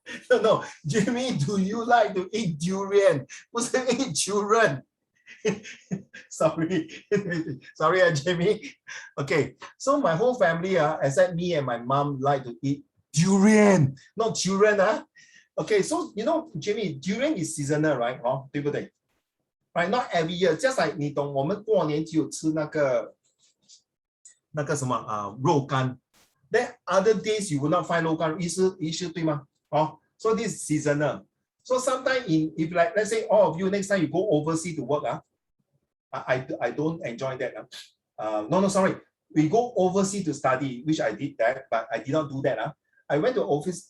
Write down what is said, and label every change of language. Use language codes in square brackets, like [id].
[en] No, Jamie, do you like to eat durian? [zh] 不是 [en] eat children. Sorry, Jamie. Okay, so my whole family, except me and my mom, like to eat durian, not children. Okay, so you know, Jamie, durian is seasonal, right? [zh] 对不对? [en] Right, not every year. Just like [zh] 你懂，我们过年只有吃那个什么肉干。 [en] Then other days you will not find 肉干， [zh] 意思对吗？ [en] So this is seasonal. So sometimes if like let's say all of you next time you go overseas to work, I don't enjoy that. No, sorry. We go overseas to study, which I did that, but I did not do that. I went to office.